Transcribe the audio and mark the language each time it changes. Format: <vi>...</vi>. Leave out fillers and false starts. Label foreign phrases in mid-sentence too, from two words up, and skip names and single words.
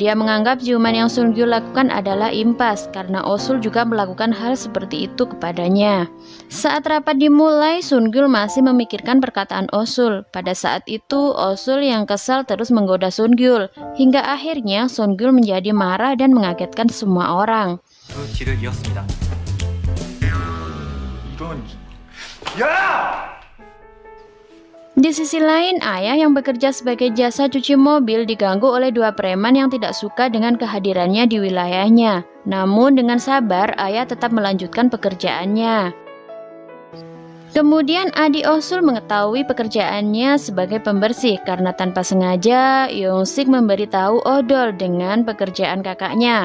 <id>Dia menganggap ciuman yang Sungyul lakukan adalah impas, karena Osul juga melakukan hal seperti itu kepadanya. Saat rapat dimulai, Sungyul masih memikirkan perkataan Osul. Pada saat itu, Osul yang kesal terus menggoda Sungyul. Hingga akhirnya, Sungyul menjadi marah dan mengagetkan semua orang.</id> <ko>그 길을 이었습니다. 이런... 야!</ko> <id>Di sisi lain, ayah yang bekerja sebagai jasa cuci mobil diganggu oleh dua preman yang tidak suka dengan kehadirannya di wilayahnya. Namun dengan sabar, ayah tetap melanjutkan pekerjaannya. Kemudian adik Osul mengetahui pekerjaannya sebagai pembersih karena tanpa sengaja Yongsik memberitahu Odol dengan pekerjaan kakaknya.</id>